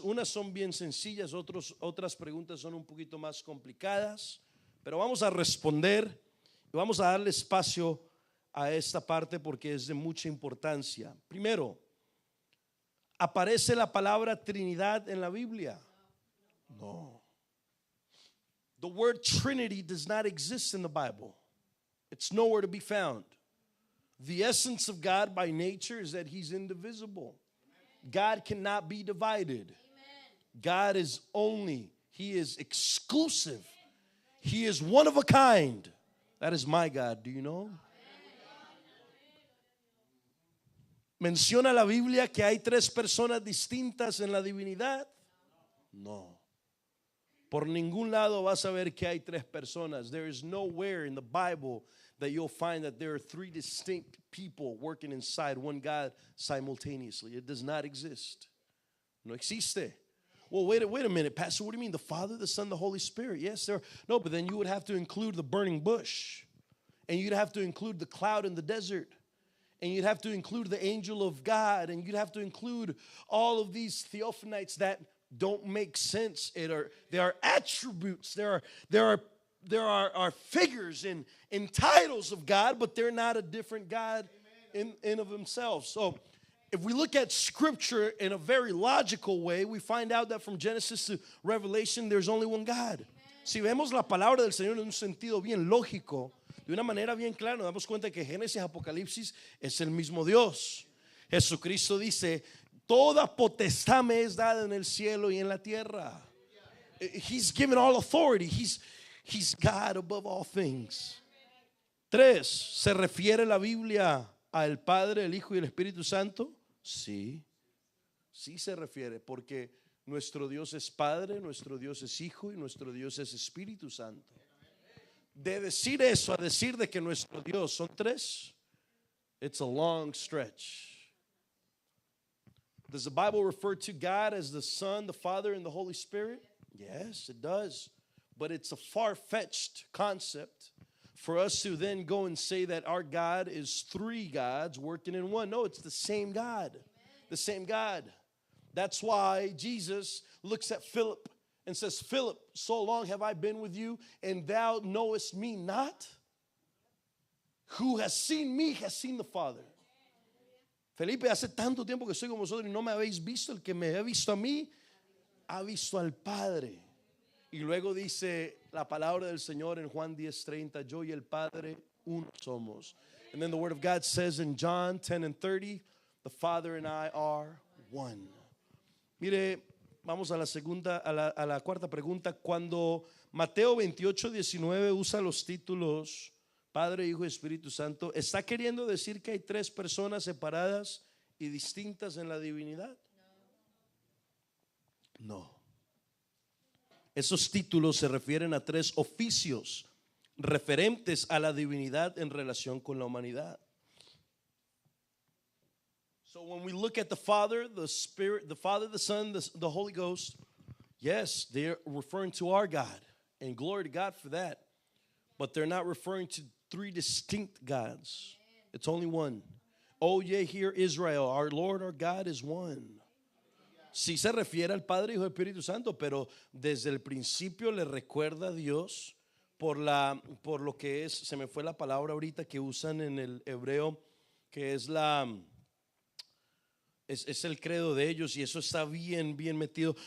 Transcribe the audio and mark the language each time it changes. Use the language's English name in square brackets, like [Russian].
[Spanish] Unas son bien sencillas, otras preguntas son un poquito más complicadas, pero vamos a responder y vamos a darle espacio a esta parte porque es de mucha importancia. Primero, ¿aparece la palabra Trinidad en la Biblia? No. [English] The word Trinity does not exist in the Bible. It's nowhere to be found. The essence of God by nature is that He's indivisible. God cannot be divided. God is only, He is exclusive. He is one of a kind. That is my God. Do you know? [Spanish] ¿Menciona la Biblia que hay 3 personas distintas en la divinidad? No. Por ningún lado vas a ver que hay 3 personas. [English] There is nowhere in the Bible that you'll find that there are 3 distinct people working inside one God simultaneously. It does not exist. [Spanish] No existe. [English] Well, wait a minute, Pastor. What do you mean? The Father, the Son, the Holy Spirit? Yes, there. No, but then you would have to include the burning bush, and you'd have to include the cloud in the desert, and you'd have to include the angel of God, and you'd have to include all of these theophanites that don't make sense. There are attributes. There are figures in titles of God, but they're not a different God in of themselves. So if we look at Scripture in a very logical way, we find out that from Genesis to Revelation, there's only one God. [Spanish] Si vemos la palabra del Señor en un sentido bien lógico, de una manera bien clara, nos damos cuenta que Génesis y Apocalipsis es el mismo Dios. Jesucristo dice: toda potestad me es dada en el cielo y en la tierra. [English] He's given all authority. He's God above all things. 3. [Spanish] ¿Se refiere la Biblia al Padre, el Hijo y el Espíritu Santo? Sí, sí se refiere, porque nuestro Dios es Padre, nuestro Dios es Hijo y nuestro Dios es Espíritu Santo. De decir eso a decir de que nuestro Dios son tres, [English] it's a long stretch. Does the Bible refer to God as the Son, the Father, and the Holy Spirit? Yes, it does. But it's a far-fetched concept for us to then go and say that our God is three gods working in one. No, it's the same God. Amen. The same God. That's why Jesus looks at Philip and says, Philip, so long have I been with you, and thou knowest me not? Who has seen me has seen the Father. [Spanish] Felipe, hace tanto tiempo que estoy con vosotros y no me habéis visto. El que me ha visto a mí ha visto al Padre. Y luego dice la palabra del Señor en Juan 10:30, yo y el Padre uno somos. [English] And then the word of God says in John 10:30, the Father and I are one. [Spanish] Mire, vamos a la segunda, a la cuarta pregunta. Cuando Mateo 28:19 usa los títulos Padre, Hijo y Espíritu Santo, ¿está queriendo decir que hay tres personas separadas y distintas en la divinidad? No. Esos títulos se refieren a tres oficios referentes a la divinidad en relación con la humanidad. [English] So when we look at the Father, the Spirit, the Father, the Son, the Holy Ghost, yes, they're referring to our God, and glory to God for that. But they're not referring to three distinct gods. It's only one. Oh, yeah, hear Israel, our Lord, our God is one. [Spanish] Sí se refiere al Padre, Hijo y Espíritu Santo, pero desde el principio le recuerda a Dios por lo que es, se me fue la palabra ahorita que usan en el hebreo, que es es el credo de ellos, y eso está bien metido.